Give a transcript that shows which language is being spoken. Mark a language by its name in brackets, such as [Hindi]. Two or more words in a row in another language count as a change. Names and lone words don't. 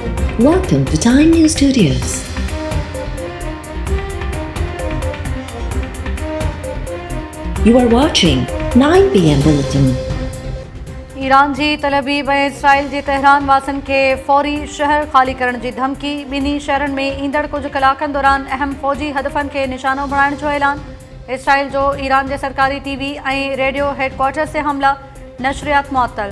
[English] Welcome to Time News Studios. You are watching 9 PM Bulletin. [Sindhi] ईरान जी तलबीब ऐं इसराइल जे तेहरान वासियुनि खे फौरी शहर ख़ाली करण जी धमकी। ॿिन्ही शहरनि में ईंदड़ कुझु कलाकनि दौरान अहम फ़ौजी हदफ़नि खे निशानो बणाइण जो ऐलान। इसराइल जो ईरान जे सरकारी टीवी ऐं रेडियो हेडक्वार्टर्स ते हमला, नशरियात मुअत्तल।